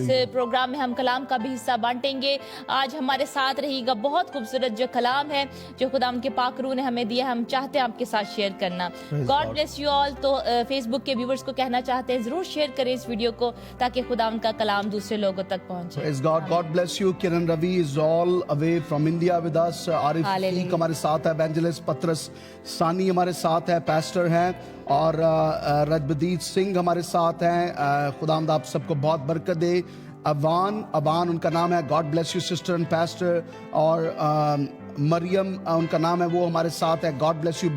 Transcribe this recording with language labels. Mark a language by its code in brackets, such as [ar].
[hi] इस प्रोग्राम में हम कलाम का भी हिस्सा बांटेंगे। आज हमारे साथ रहेगा बहुत खूबसूरत जो कलाम है जो खुदावंद के पाक रूह ने हमें दिया, हम चाहते हैं आपके साथ शेयर करना। [en] God bless you all. [hi] तो फेसबुक के व्यूवर्स को कहना चाहते हैं जरूर शेयर करें इस वीडियो को, ताकि खुदावंद का कलाम दूसरे लोगों तक पहुंचे। [en] Praise God. God bless you. Kiran Ravi is all away from India with us. [hi] Arif Sheikh हमारे साथ है, Evangelist पत्रस सानी हमारे साथ है, pastor हैं, और रजबदीत सिंह हमारे साथ हैं। खुदावंद आप सबको बहुत बरकत दे। अबान उनका नाम है, [en] God bless you sister and pastor. [hi] और मरियम उनका नाम है, वो हमारे साथ है, [en] God bless you.